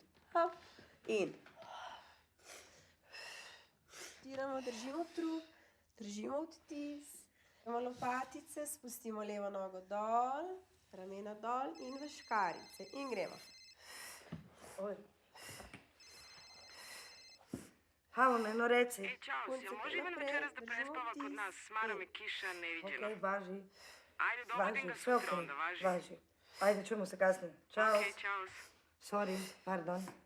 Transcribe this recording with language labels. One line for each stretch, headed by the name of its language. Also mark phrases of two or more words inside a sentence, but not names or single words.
Slovenian: Hop in. Stiramo, držimo trup. Držimo odtis, imamo lopatice, spustimo levo nogo dol, ramena dol in v škarice. In gremo.
Serbian: Halo me, no reci. Ćao, si, može Ivana večeras da prespava kod nas? Smara me kiša neviđeno. Okej, važi. Ajde, dovodi ga sve sutra okej, onda, važi. važi. Ajde, čujemo se kasnije. Ćao. Okej, čao. Sorry, pardon.